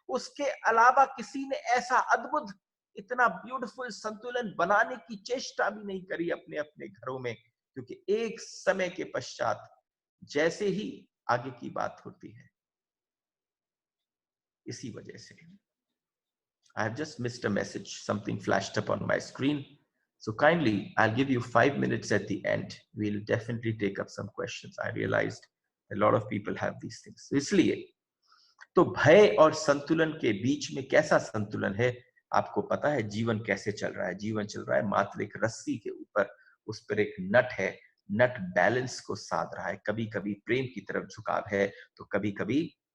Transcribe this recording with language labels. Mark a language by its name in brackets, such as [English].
[Hindi] उसके अलावा किसी ने ऐसा अद्भुत, इतना ब्यूटीफुल संतुलन बनाने की चेष्टा भी नहीं करी अपने अपने घरों में। क्योंकि एक समय के पश्चात जैसे ही आगे की बात होती है, इसी वजह से [English] I have just missed a message. Something flashed up on my screen. So kindly, I'll give you 5 minutes at the end. We'll definitely take up some questions. I realized a lot of people have these things. [Hindi] So इसलिए तो भय और संतुलन के बीच में कैसा संतुलन है? आपको पता है जीवन कैसे चल रहा है? जीवन चल रहा है मात्र एक रस्सी के ऊपर। उस पर एक नट है। नट बैलेंस को साध रहा है। कभी कभी प्रेम की तरफ झुकाव है, तो कभी कभी